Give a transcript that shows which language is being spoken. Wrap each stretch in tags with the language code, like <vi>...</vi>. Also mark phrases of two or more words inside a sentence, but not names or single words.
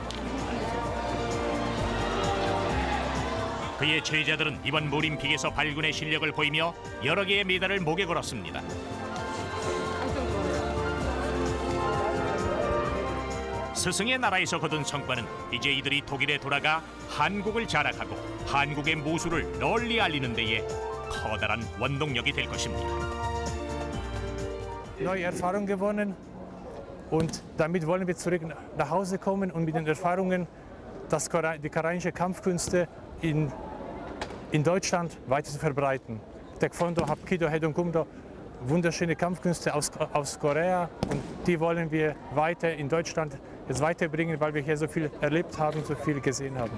<ko>그의 제자들은 이번 올림픽에서 발군의 실력을 보이며 여러 개의 메달을 목에 걸었습니다. 스승의 나라에서 거둔 성과는 이제 이들이 독일에 돌아가 한국을 자랑하고 한국의 무술을 널리 알리는 데에 커다란 원동력이 될 것입니다.</ko> <de>Neue Erfahrung gewonnen und damit wollen wir zurück nach Hause kommen und mit den Erfahrungen die koreanische Kampfkünste in Deutschland weiter zu verbreiten. Taekwondo, Hapkido, Hedongkumdo, wunderschöne Kampfkünste aus Korea und die wollen wir weiter in Deutschland jetzt weiterbringen, weil wir hier so viel erlebt haben, so viel gesehen haben.</de>